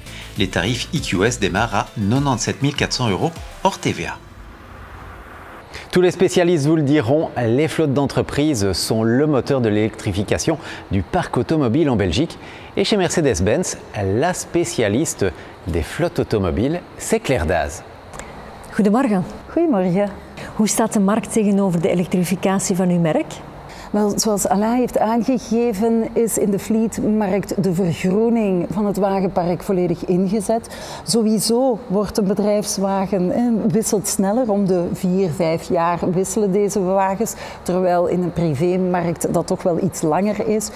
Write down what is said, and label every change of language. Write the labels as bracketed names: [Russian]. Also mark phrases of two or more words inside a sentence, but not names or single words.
[French] Les tarifs EQS démarrent à 97 400 € hors TVA. Tous les spécialistes vous le diront, les flottes d'entreprises sont le moteur de l'électrification du parc automobile en Belgique. Et chez Mercedes-Benz, la spécialiste des flottes automobiles, c'est Claire Daze. [Dutch] Goedemorgen. Goedemorgen. Hoe staat de markt tegenover de elektrificatie van uw merk? Wel, zoals Alain heeft aangegeven, is in de fleetmarkt de vergroening van het wagenpark volledig ingezet. Sowieso wordt een bedrijfswagen wisselt sneller, om de 4-5 jaar wisselen deze wagens, terwijl in een privémarkt dat toch wel iets langer is.